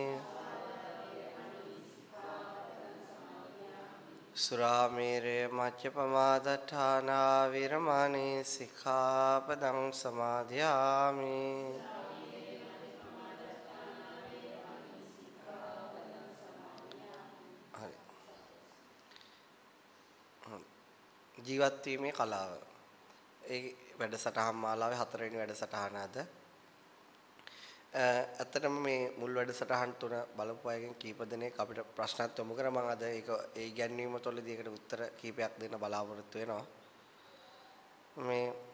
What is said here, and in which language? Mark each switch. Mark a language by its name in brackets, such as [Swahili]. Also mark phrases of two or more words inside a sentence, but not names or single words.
[Pali] สุราเมเรมัจจปมาทัฏฐานาวิรมานิสิกขาปดังสมาธิยามิ [Sinhala] ජීවත් වීමේ කලාව ඒ වැඩසටහන් මාලාවේ හතරවෙනි වැඩසටහන අද ඇත්තටම මේ මුල් වැඩසටහන් තුන බලපු අයගෙන් කීප දෙනෙක් අපිට ප්‍රශ්නත් යොමු කරා මම අද ඒක ඒ ඉගැන්වීම තුළදී ඒකට උත්තර කීපයක් දෙන්න බලාපොරොත්තු වෙනවා මේ